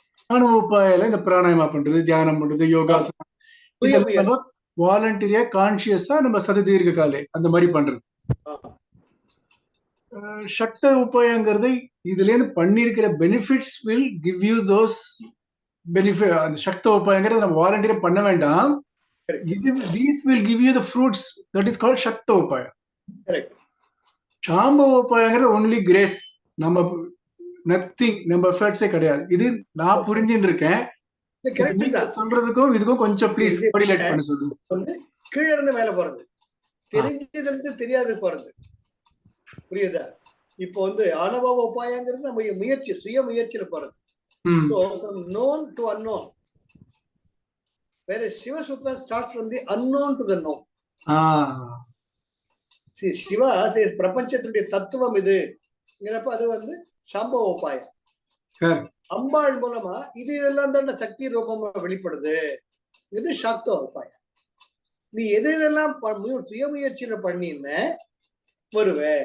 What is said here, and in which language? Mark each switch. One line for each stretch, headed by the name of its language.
Tamil: ஆணவ உப்பாயால இந்த பிராணாயமா பண்றது, தியானம் பண்றது, யோகாசனம், இதெல்லாம் வாலண்டரியா கான்சியஸா நம்ம சததீர்க்க காலே அந்த மாதிரி பண்றது. சக்த உபாயங்கிறது இதுல இருந்து பண்ணிருக்கிற benefits
English: Will give you those benefit.
Tamil: அந்த சக்த உபாயங்கிறது நம்ம வாலண்டியரா பண்ண வேண்டாம்.
English: இது these will give you the fruits, that is called
Tamil: சக்த உபாய. சாம்ப உபாயங்கிறது
English: only grace,
Tamil: நம்ம நத்திங், நம்ம எஃபர்ட்ஸே கிடையாது. இது நான் புரிஞ்சுட்டு இருக்கேன். சொல்றதுக்கும் இதுக்கும் கொஞ்சம் ப்ளீஸ் கோரிலேட் பண்ண சொல்லுங்க. வந்து கீழ இருந்து மேல போறது, தெரிஞ்சதுல இருந்து தெரியாது போறது, புரியுதா? இப்போ வந்து ஆணவ உபாயங்கிறது நம்ம முயற்சி, சுய முயற்சியில போறது.
English: So from known to unknown, whereas Shiva Sutra starts from the unknown to the known. See, Shiva says
Tamil: பிரபஞ்சத்துடைய தத்துவம் இதுங்கிறப்ப அது வந்து சாம்பவ உபாயம். அம்பாள் மூலமா இதெல்லாம் தான் சக்தி ரூபமா வெளிப்படுது. இது சாக்த உபாயம். நீ எதெல்லாம் சுயமுயற்சியில பண்ணின வருவ.